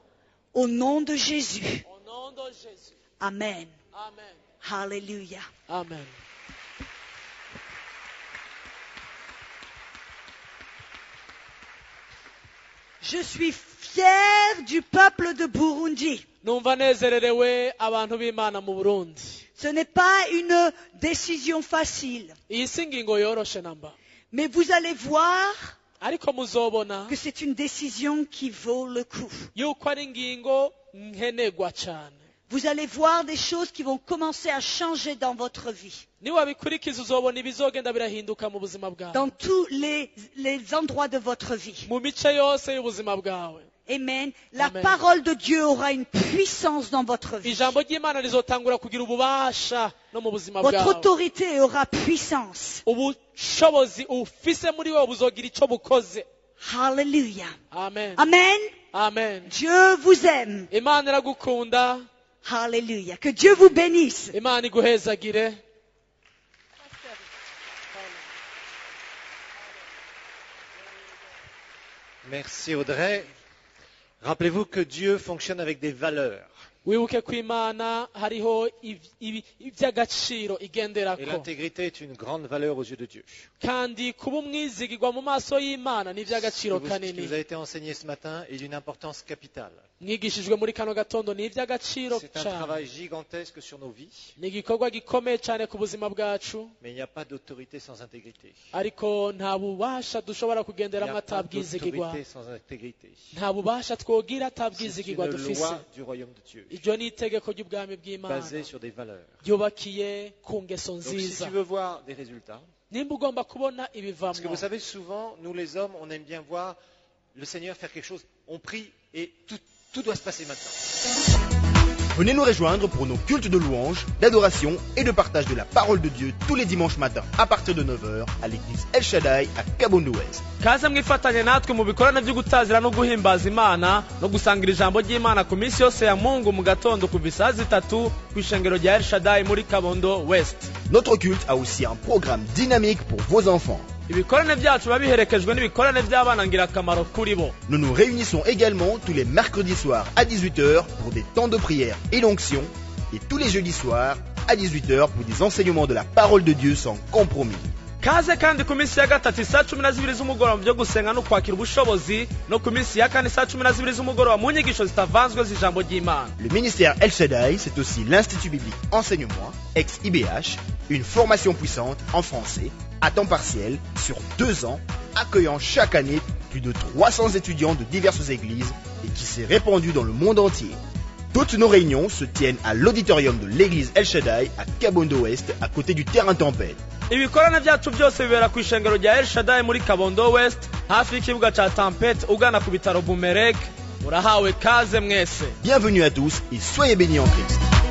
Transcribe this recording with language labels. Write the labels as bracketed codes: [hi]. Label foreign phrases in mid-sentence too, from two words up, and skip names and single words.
[fr] Au nom de Jésus. Au nom de Jésus. Amen. Amen. Hallelujah. Amen. Je suis fier du peuple de Burundi. [rn] Numva nezererewe abantu b'Imana mu Burundi. [fr] Ce n'est pas une décision facile, [rn] Iyi si ingingo yoroshe namba. [fr] mais vous allez voir [rn] Ariko muzobona [fr] que c'est une décision qui vaut le coup. [rn] yuko ari ingingo nkenegwa cyane. [fr] Vous allez voir des choses qui vont commencer à changer dans votre vie, [rn] Niwabikurikiza uzobona ibizogenda birahinduka mu buzima bwawe. [fr] dans tous les endroits de votre vie. [rn] Mu mice yose y'ubuzima bwawe. [fr] Amen. La Amen. parole de Dieu aura une puissance dans votre vie. [rn] Ijambo ry'Imana rizotangura kugira ububasha no mu buzima [fr] Votre [rn] bwawe. [fr] autorité aura puissance. [rn] Ubushobozi ufise muri wowe buzogira icyo bukoze. Hallelujah. Amen. Amen. Amen. [fr] Dieu vous aime. [rn] Imana iragukunda. [fr] Hallelujah. Que Dieu vous bénisse. [rn] Imana iguhezagire. [fr] Merci Audrey. Rappelez-vous que Dieu fonctionne avec des valeurs. [rn] Wibuke ko Imana hariho iby'agaciro [fr] Et [rn] igenderako. [fr] l'intégrité est une grande valeur aux yeux de Dieu. [rn] Kandi kuba umwizigirwa mu maso y'Imana ni [fr] Ce [rn] iby'agaciro [fr] qui vous [rn] kanini. [fr] a été enseigné ce matin est d'une importance capitale. [rn] Mwigishijwe muri kano gatondo ni iby'agaciro [fr] C'est un [rn] cyane. [fr] travail gigantesque sur nos vies, [rn] Ni igikorwa gikomeye cyane ku buzima bwacu, [fr] mais il n'y a pas d'autorité sans intégrité. [rn] ariko nta bubasha dushobora [fr] Il n'y [rn] kugenderamo [fr] a pas [rn] atabwizigirwa. [fr] d'autorité sans intégrité. [rn] Nta bubasha twogira [fr] C'est [rn] atabwizigirwa [fr] une [rn] dufise. [fr] loi du royaume de Dieu, [rn] Iryo ni itegeko ry'ubwami bw'Imana [fr] basée sur des valeurs. [rn] ryubakiye ku ngeso [fr] Donc si [rn] nziza. [fr] tu veux voir des résultats, [rn] Nimba ugomba kubona [fr] parce que [rn] ibivamwo, [fr] vous savez, souvent, nous les hommes, on aime bien voir le Seigneur faire quelque chose. On prie et tout Tout doit se passer maintenant. Venez nous rejoindre pour nos cultes de louange, d'adoration et de partage de la parole de Dieu tous les dimanches matins à partir de 9h à l'église El Shaddai à Kabondo West. [rn] kaze mwifatanye natwe mu bikorane byo gutazira no guhimbaza Imana no gusangira ijambo ry'Imana ku minsi yose ya Mungu mu gatondo kuva saa 3 ku ishengero rya El Shaddai muri Kabondo West. [fr] Notre culte a aussi un programme dynamique pour vos enfants. [rn] Ibikorane byacu babiherekejwe n'ibikorane by'abana ngirakamaro kuri bo. [fr] Nous nous réunissons également tous les mercredis soirs à 18h pour des temps de prière et d'onction et tous les jeudis soirs à 18h pour des enseignements de la parole de Dieu sans compromis. [rn] Kaze kandi ku minsi ya gatatu saa 12 z'umugoroba byo gusenga no kwakira ubushobozi no ku minsi ya kane saa 12 z'umugoroba mu nyigisho zitavanzwe z'ijambo ry'Imana. [fr] Le ministère El Shaddai, c'est aussi l'Institut biblique Enseignement, ex-IBH, une formation puissante en français, à temps partiel, sur 2 ans, accueillant chaque année plus de 300 étudiants de diverses églises et qui s'est répandue dans le monde entier. Toutes nos réunions se tiennent à l'auditorium de l'église El Shaddai à Kabondo West, à côté du terrain Tempête. [rn] Ibikorane byacu byose bibera ku ishengero rya El Shaddai muri Kabondo West hafi y'ikibuga ca Tempête ugana ku bitaro Bumerek. Murahawe kaze mwese. [fr] Bienvenue à tous et soyez bénis en Christ.